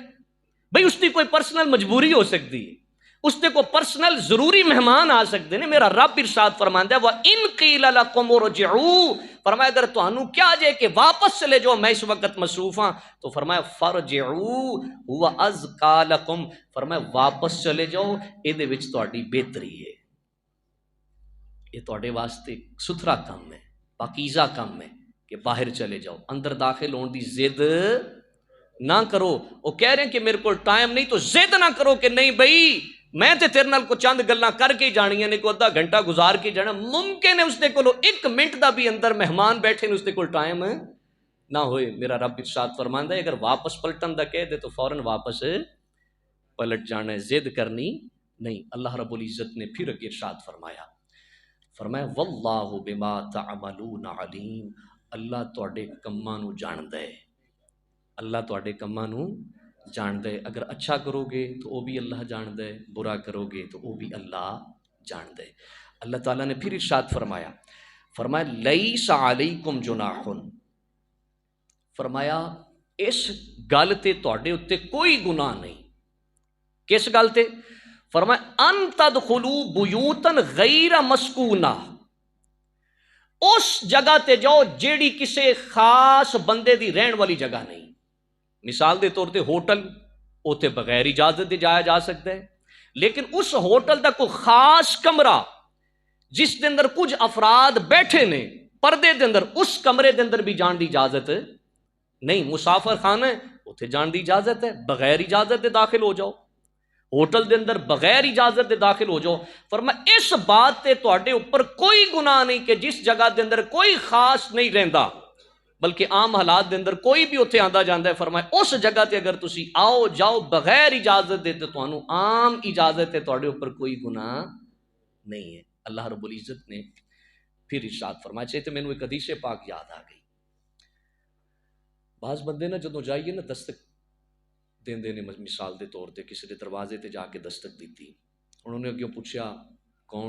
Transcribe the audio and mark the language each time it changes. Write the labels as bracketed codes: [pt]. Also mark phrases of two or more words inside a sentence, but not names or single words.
[ur] بھئی اس کی کوئی پرسنل مجبوری ہو سکتی ہے، اس نے کوئی پرسنل ضروری مہمان آ سکتے ہیں۔ [pa] میرا رب ارشاد فرماندا ہے [ar] وَإِن قِيلَ لَكُمُ ارْجِعُوا، [pa] فرمایا اگر تانوں کیا جائے کہ واپس چلے جاؤ میں اس وقت مصروف ہاں، تو فرمایا [ar] فَارْجِعُوا هُوَ أَزْكَىٰ لَكُمْ، [pa] فرمایا واپس چلے جاؤ یہ دے وچ تہاڈی بہتری ہے، یہ تہاڈے واسطے ستھرا کام ہے، پاکیزہ کام ہے کہ باہر چلے جاؤ، اندر داخل ہون دی ضد نہ کرو۔ وہ کہہ رہے ہیں کہ میرے کو ٹائم نہیں تو ضد نہ کرو کہ نہیں بھائی میں تے تیرے نال کو چند گلاں کر کے جانیاں نے، کو آدھا گھنٹہ گزار کے جانا، ممکن ہے اس دے کولو 1 منٹ دا بھی اندر مہمان بیٹھے نے اس دے کول ٹائم نہ ہوئے۔ میرا رب ارشاد فرماندا ہے اگر واپس پلٹن دا کہہ دے تو فوراً واپس پلٹ جانا ہے، ضد کرنی نہیں۔ اللہ رب العزت نے پھر ارشاد فرمایا [ar] واللہ بما تعملون علیم، [pa] اللہ تواڈے کماں نو جاندا ہے، اللہ تواڈے کماں نو جاندا ہے، اگر اچھا کرو گے تو وہ بھی اللہ جاندا ہے، برا کرو گے تو وہ بھی اللہ جاندا ہے۔ اللہ تعالیٰ نے پھر ارشاد فرمایا [ar] لیس علیکم جناح، [pa] فرمایا اس گل تے تواڈے اتے کوئی گناہ نہیں۔ کس گل تے؟ فرمایا [ar] ان تدخلوا بیوتا غیر مسکونہ، [pa] اس جگہ تے جاؤ جیڑی کسے خاص بندے دی رہن والی جگہ نہیں۔ مثال دے طور تے ہوٹل اوتے بغیر اجازت دے جایا جا سکتا ہے، لیکن اس ہوٹل دا کوئی خاص کمرہ جس دے اندر کچھ افراد بیٹھے نے پردے دے اندر، اس کمرے دے اندر بھی جان دی اجازت نہیں۔ مسافر خانہ ہے اتھے جان دی اجازت ہے، بغیر اجازت دے داخل ہو جاؤ، ہوٹل دے اندر بغیر اجازت دے داخل ہو جاؤ۔ فرمایا اس بات تے تواڈے اوپر کوئی گناہ نہیں کہ جس جگہ دے اندر کوئی خاص نہیں رہندا، بلکہ عام حالات دے اندر کوئی بھی اتھے آندا جاندا ہے، فرمایا اس جگہ تے اگر تسی آؤ جاؤ بغیر اجازت دے تو تانوں عام اجازت ہے، تواڈے اوپر کوئی گناہ نہیں ہے۔ اللہ رب العزت نے پھر ارشاد فرمایا، چاہتے مینوں ایک حدیث پاک یاد آ گئی، بعض بندے نا جدوں جائیے نا دستک دیندے نے، مثال دے طور تے کسی دے دروازے تے جا کے دستک دیتی، انہوں نے اگیوں پوچھا کون؟